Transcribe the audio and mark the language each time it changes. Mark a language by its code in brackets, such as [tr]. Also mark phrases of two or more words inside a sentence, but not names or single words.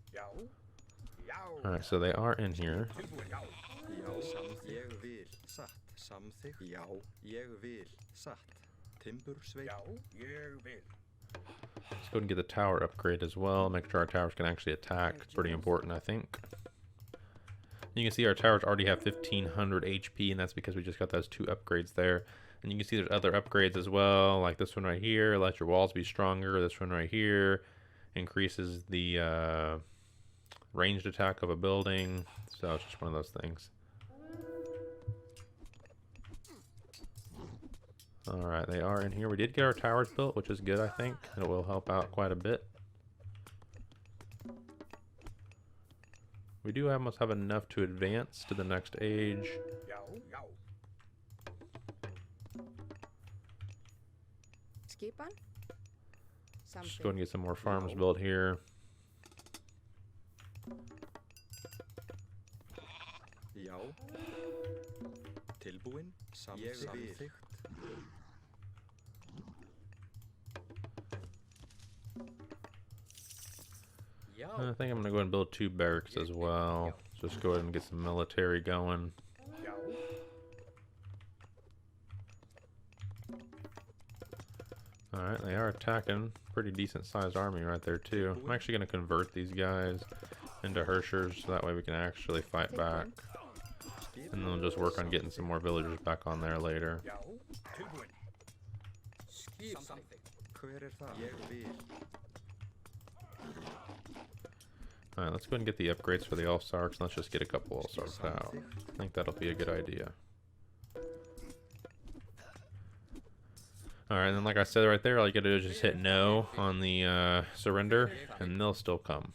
[en] Alright, so they are in here. [is] Samþykkt. Já, ég vil. Satt. Timbursveit. Já, ég vil. [en] Let's go and get the tower upgrade as well. Make sure our towers can actually attack. It's pretty important, I think. You can see our towers already have 1500 HP, and that's because we just got those 2 upgrades there. And you can see there's other upgrades as well, like this one right here, lets your walls be stronger. This one right here increases the ranged attack of a building. So it's just one of those things. Alright, they are in here. We did get our towers built, which is good, I think. It will help out quite a bit. We do almost have enough to advance to the next age. [is] Já, já. Skipan? [en] Just go and Something. get some more farms built here. [is] Já. Tilbúin. Samþykkt. Já. [en] I think I'm going to go ahead and build 2 barracks as well. Just go ahead and get some military going. [is] Já. [en] Alright, they are attacking. Pretty decent sized army right there too. I'm actually going to convert these guys into Hershers so that way we can actually fight back. And then we'll just work on getting some more villagers back on there later. [is] Já. Tilbúin. [en] Skip something. [is] Hver það? Ég vil. [en] Alright, let's go ahead and get the upgrades for the All-Stars. Let's just get a couple All-Stars out. I think that'll be a good idea. Alright, and then like I said right there, all you gotta do is just hit no on the surrender, and they'll still come.